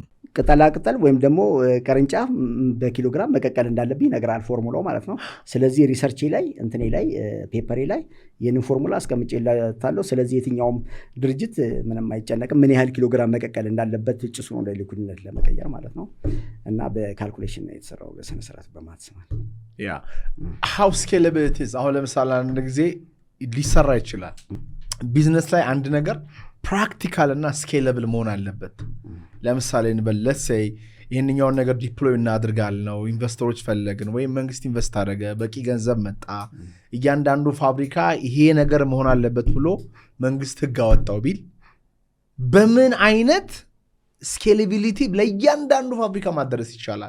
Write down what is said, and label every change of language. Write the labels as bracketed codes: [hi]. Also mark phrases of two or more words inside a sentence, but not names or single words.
[am] ቅጠላቅጠል ወይም ደግሞ ቅርንጫፍ በኪሎግራም መቀቀል እንዳለብኝ ይነግራል ፎርሙላው ማለት ነው። ስለዚህ ሪሰርቼ ላይ እንትኔ ላይ ፔፐሬ ላይ ይህንን ፎርሙላ አስቀምጬላታለሁ። ስለዚህ የትኛውም ድርጅት ምንም አይጨነቅም ምን ያህል ኪሎግራም መቀቀል እንዳለበት ጭሱ ነው ለሊኩድነት ለመቀየር ማለት ነው። እና በካልኩሌሽን ነው የተሰራው በስነ ስርዓት በማትስ ማለት ነው። ያ [en] how scalable it is። [am] አሁን ለምሳሌ አንድ ጊዜ ሊሰራ ይችላል ቢዝነስ ላይ አንድ ነገር ፕራክቲካል እና ስኬለብል መሆን አለበት። ለምሳሌ እንበል [en] let's say [am] ይህንኛውን ነገር ዲፕሎይ እናድርጋለን ነው ኢንቨስተሮች ፈለግን ወይም መንግስት ኢንቨስት አደረገ በቂ ገንዘብ መጣ እያንዳንዱ ፋብሪካ ይሄ ነገር መሆን አለበት ብሎ መንግስት ህግ አወጣው ቢል በምን አይነት ስኬሌቢሊቲ ለእያንዳንዱ ፋብሪካ ማድረስ ይቻላል?